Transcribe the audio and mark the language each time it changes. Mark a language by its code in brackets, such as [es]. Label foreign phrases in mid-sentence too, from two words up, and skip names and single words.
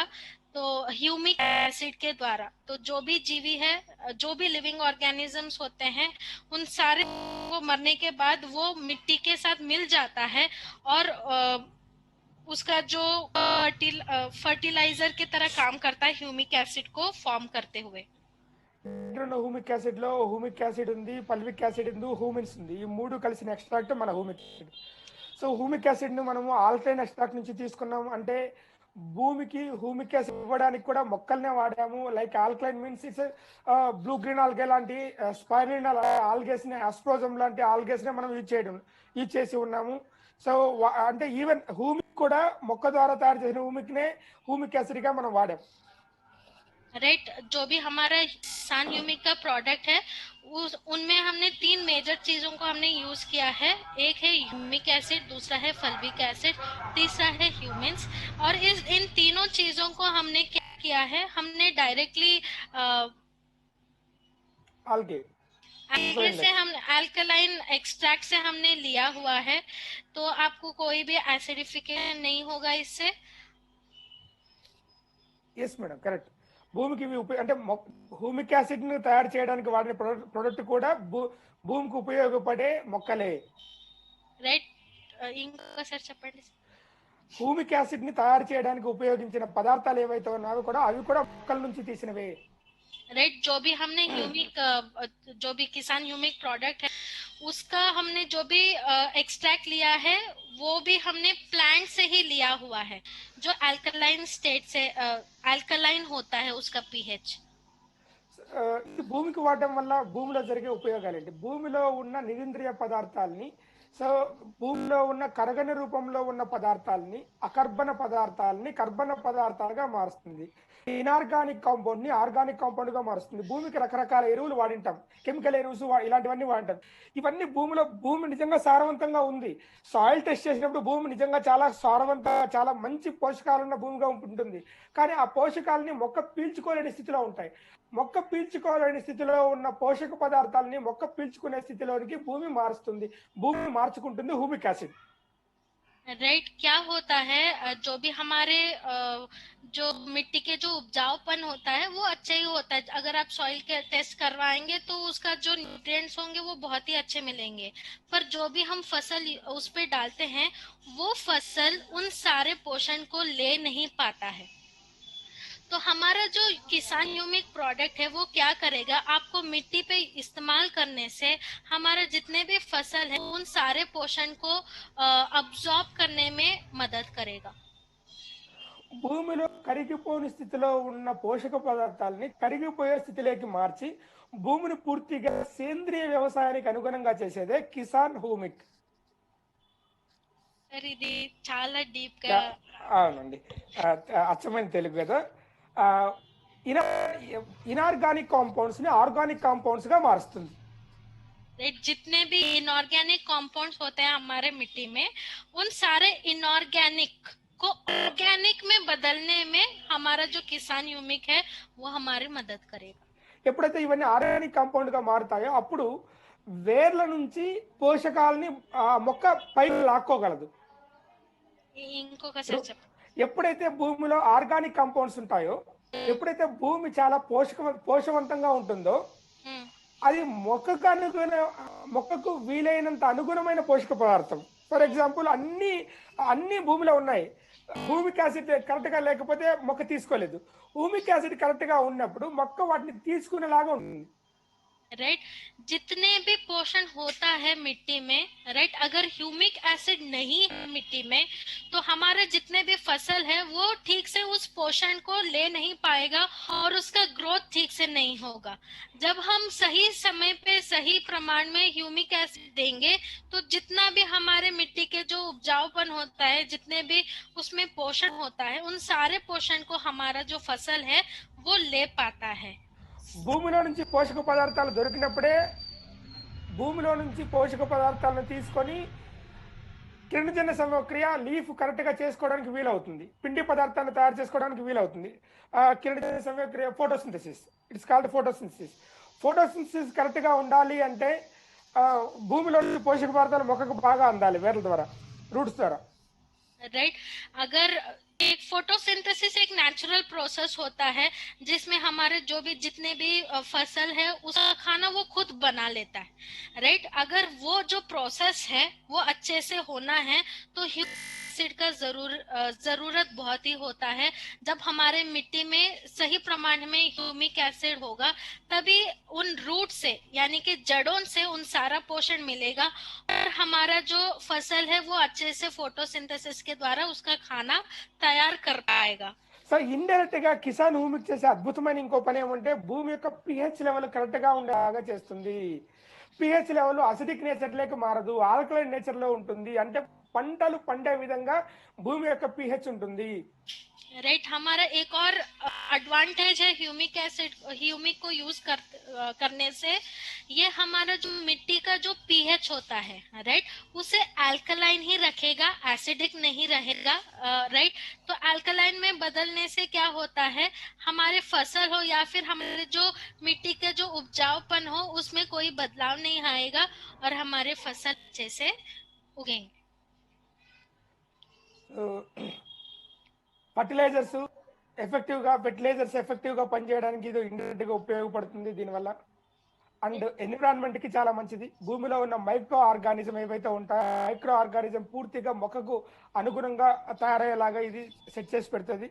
[hi] तो [en] humic acid [hi] के द्वारा तो जो भी जीवी है, जो भी [en] living organisms [hi] होते हैं, उन सारे को मरने के बाद वो मिट्टी के साथ मिल जाता है और उसका जो फर्टिलाइजर की तरह काम करता है [en] humic acid [hi] को फॉर्म करते हुए। [en] humic acid [te] లో [en] humic acid [te] ఉంది, [en] fulvic acid [te] ఉంది, హ్యూమిన్స్ ఉంది. ఈ మూడు కలిసిన ఎక్స్ట్రాక్ట్ మన [en] humic acid. so humic acid [te] ను మనము [en] alkaline extract [te] నుంచి తీసుకున్నాం అంటే భూమికి [en] humic acid [te] ఇవ్వడానికి కూడా మొక్కల్నే వాడాము. [en] like alkaline means its blue green algae [te] లాంటి [en] spirin algaes [te] ని, అస్ప్రోజం లాంటి ఆల్గేస్ ని మనం యూజ్ చేసి ఉన్నాము. సో అంటే [en] even humic [te] కూడా మొక్క ద్వారా తయారు చేసిన హ్యూమిక్ నే [en] humic acid [te] గా మనం వాడాం. [hi] राइट जो भी हमारा सान ह्यूमिक का प्रोडक्ट है उनमें हमने 3 मेजर चीजों को हमने यूज किया है। एक है [en] humic acid, [hi] दूसरा है [en] fulvic acid, [hi] तीसरा है ह्यूमिन्स। और इन तीनों चीजों को हमने क्या किया है, हमने डायरेक्टली आल्गे से हम [en] alkaline extract [hi] से हमने लिया हुआ है, तो आपको कोई भी एसिडिफिकेशन नहीं होगा इससे। [en] yes madam correct. [te] భూమికి అంటే హ్యూమిక్ యాసిడ్ ను తయారు చేయడానికి వాడిన ప్రొడక్ట్ కూడా భూమికి ఉపయోగపడే మొక్కలే. రైట్ ఇంకోసారి చెప్పండి. [en] humic acid [te] ని తయారు చేయడానికి ఉపయోగించిన పదార్థాలు ఏవైతే ఉన్నాయో కూడా అవి కూడా మొక్కల నుంచి తీసినవే. [hi] राइट जो भी हमने ह्यूमिक जो भी किसान ह्यूमिक प्रोडक्ट है उसका हमने जो भी एक्सट्रैक्ट लिया है वो भी हमने प्लांट से ही लिया हुआ है, जो [en] alkaline state [hi] से अल्कलाइन होता है उसका पीएच. [te] భూమికి వాడడం వల్ల భూమిలో జరిగే ఉపయోగాలు ఏంటి? భూమిలో ఉన్న నిరింద్రియ పదార్థాలని, సో భూమిలో ఉన్న కరగని రూపంలో ఉన్న పదార్థాలని అకర్బన పదార్థాలని కర్బన పదార్థాలుగా మారుస్తుంది. [en] inorganic compound [te] ని [en] organic compound [te] గా మారుస్తుంది. భూమికి రకరకాల ఎరువులు వాడింటాం, కెమికల్ ఎరువుస్ ఇలాంటివన్నీ వాడింటాం. ఇవన్నీ భూమి నిజంగా సారవంతంగా ఉంది. [en] soil test [te] చేసినప్పుడు భూమి నిజంగా చాలా చాలా మంచి పోషకాలున్న భూమిగా ఉంటుంది. కానీ ఆ పోషకాలని మొక్క పీల్చుకోలేని స్థితిలో ఉంటాయి. మొక్క పీల్చుకోలేని స్థితిలో ఉన్న పోషక పదార్థాలని మొక్క పీల్చుకునే స్థితిలోనికి భూమి మారుస్తుంది. భూమి మార్చుకుంటుంది [en] humic acid. [hi] राइट क्या होता है, जो भी हमारे जो मिट्टी के जो उपजाऊपन होता है वो अच्छा ही होता है। अगर आप सॉइल के टेस्ट करवाएंगे तो उसका जो न्यूट्रिएंट्स होंगे वो बहुत ही अच्छे मिलेंगे, पर जो भी हम फसल उस पे डालते हैं वो फसल उन सारे पोषण को ले नहीं पाता है। तो हमारा जो किसान ह्यूमिक प्रोडक्ट है वो क्या करेगा, आपको मिट्टी पे इस्तेमाल करने से हमारा जितने भी फसल है उन सारे पोषण को अब्सॉर्ब करने में मदद करेगा. [te] భూమిలో కరిగిపోని స్థితిలో ఉన్న పోషక పదార్థాలని కరిగిపోయే స్థితిలోకి మార్చి భూమిని పూర్తిగా సేంద్రియ వ్యవసాయానికి అనుగుణంగా చేసేదే కిసాన్ హ్యూమిక్. ఇది చాలా డీప్ గా. అవునండి, అచ్చమైన తెలుగు కదా. [en] inorganic compounds [te] ने [en] organic compounds [te] గా మారుస్తుంది. [hi] जितने भी इनऑर्गेनिक कंपाउंड्स होते हैं हमारे मिट्टी में उन सारे इनऑर्गेनिक को ऑर्गेनिक में बदलने में हमारा जो किसान ह्यूमिक है वो हमारी मदद करेगा. [te] ఎప్పుడైతే ఇవన్నీ [en] organic compound [te] గా మారుతాయో అప్పుడు వేర్ల నుంచి పోషకాలని మొక్క పైకి లాక్కోగలదు. ఇంకొకసారి చెప్పండి. ఎప్పుడైతే భూమిలో [en] organic compounds [te] ఉంటాయో, ఎప్పుడైతే భూమి చాలా పోషవంతంగా ఉంటుందో అది మొక్కకు వీలైనంత అనుగుణమైన పోషక పదార్థం. [en] for example [te] అన్ని భూమిలో ఉన్నాయి. [en] humic acid correct [te] గా లేకపోతే మొక్క తీసుకోలేదు. [en] humic acid correct [te] గా ఉన్నప్పుడు మొక్క వాటిని తీసుకునేలాగా ఉంటుంది. [hi] राइट जितने भी पोषण होता है मिट्टी में, राइट अगर [en] humic acid [hi] नहीं है मिट्टी में तो हमारे जितने भी फसल है वो ठीक से उस पोषण को ले नहीं पाएगा और उसका ग्रोथ ठीक से नहीं होगा. जब हम सही समय पे सही प्रमाण में [en] humic acid [hi] देंगे तो जितना भी हमारे मिट्टी के जो उपजाऊपन होता है, जितने भी उसमें पोषण होता है, उन सारे पोषण को हमारा जो फसल है वो ले पाता है. [te] భూమిలో నుంచి పోషక పదార్థాలు దొరికినప్పుడే భూమిలో నుంచి పోషక పదార్థాలను తీసుకొని కిరణజన్య సంక్రియ [en] leaf correct [te] గా చేసుకోవడానికి వీలవుతుంది. పిండి పదార్థాలను తయారు చేసుకోవడానికి వీలవుతుంది. కిరణజన్య సంక్రియ [en] photosynthesis, its called photosynthesis. photosynthesis correct [te] గా ఉండాలి అంటే భూమిలో నుంచి పోషక పదార్థాలు మొక్కకు బాగా అందాలి వేర్ల ద్వారా, రూట్స్ ద్వారా. [hi] राइट अगर एक फोटोसिंथेसिस एक [en] natural process [hi] होता है जिसमें हमारे जो भी जितने भी फसल है उसका खाना वो खुद बना लेता है. राइट अगर वो जो प्रोसेस है वो अच्छे से होना है तो एसिड का जरूरत बहुत ही होता है। जब हमारे मिट्टी में सही प्रमाण में [en] humic acid [hi] होगा तभी उन रूट से यानी कि जड़ों से उन सारा पोषण मिलेगा और हमारा जो फसल है वो अच्छे से फोटोसिंथेसिस के द्वारा उसका खाना तैयार कर पाएगा। [en] so indirect [te] గా కిసాన్ భూమికి చేసే అద్భుతమైన ఇంకో పని ఏమంటే భూమి యొక్క [en] pH level correct [te] గా ఉండేలాగా చేస్తుంది. [en] pH level acidic nature [te] లేక మారదు, [en] alkaline nature [te] లో ఉంటుంది. అంటే పంటలు పండే విధంగా భూమి యొక్క పిహెచ్ ఉంటుంది. [hi] राइट हमारा एक और एडवांटेज है ह्यूमिक को यूज करने से ये हमारा जो मिट्टी का जो पीएच होता है राइट उसे अल्कलाइन ही रखेगा, एसिडिक नहीं रहेगा। राइट तो अल्कलाइन में बदलने से क्या होता है हमारे फसल हो या फिर हमारे जो मिट्टी के जो उपजाऊपन हो उसमें कोई बदलाव नहीं आएगा और हमारे फसल अच्छे से उगेंगे। [en] fertilizers effective [te] గా పనిచేయడానికి ఇది ఇండైరెక్ట్ గా ఉపయోగపడుతుంది దీనివల్ల. [en] and environment [te] కి చాలా మంచిది. భూమిలో ఉన్న [en] micro organism [te] ఏవైతే ఉంటాయో [en] micro organism [te] పూర్తిగా మొక్కకు అనుగుణంగా తయారయ్యేలాగా ఇది సెట్ చేసి పెడుతుంది.